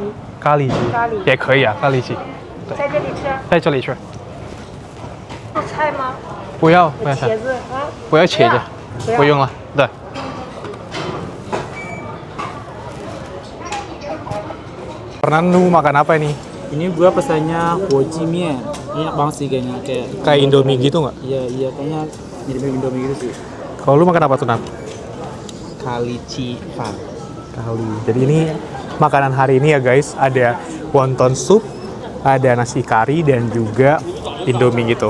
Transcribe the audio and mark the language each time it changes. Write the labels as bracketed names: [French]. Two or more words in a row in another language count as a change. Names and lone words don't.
[Chinese] 咖喱鸡，咖喱也可以啊，咖喱鸡。在这里吃。在这里吃。要菜吗？不要，不要菜，茄子啊？不要茄子，不要不用了。对。 [Indonesian] Fernando makan apa ini? Ini gua pesannya hoji mien. Ini enak banget sih kayaknya, Kayak Indomie gitu nggak? Iya kayaknya mirip Indomie gitu sih. Kalau lu makan apa tuh, Nat? Kali Fan. Kali. Jadi ini makanan hari ini ya guys, ada wonton soup, ada nasi kari dan juga Indomie gitu.